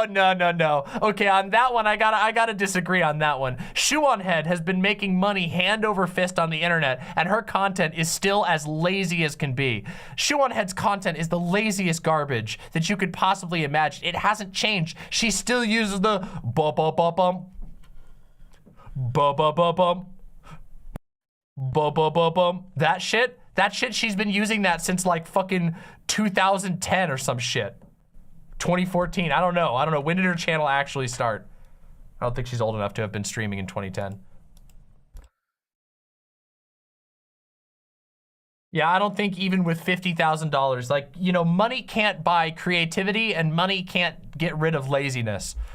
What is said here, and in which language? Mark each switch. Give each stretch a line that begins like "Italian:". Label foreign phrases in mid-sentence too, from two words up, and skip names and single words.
English: Okay, on that one, I gotta disagree on that one. Shoe on Head has been making money hand over fist on the internet, and her content is still as lazy as can be. Shoe on Head's content is the laziest garbage that you could possibly imagine. It hasn't changed. She still uses the ba-ba-ba-bum, ba-ba-ba-bum, ba-ba-ba-bum. That shit, she's been using that since like fucking 2010 or some shit. 2014, I don't know. When did her channel actually start? I don't think she's old enough to have been streaming in 2010. Yeah, I don't think even with $50,000, like, you know, money can't buy creativity and money can't get rid of laziness.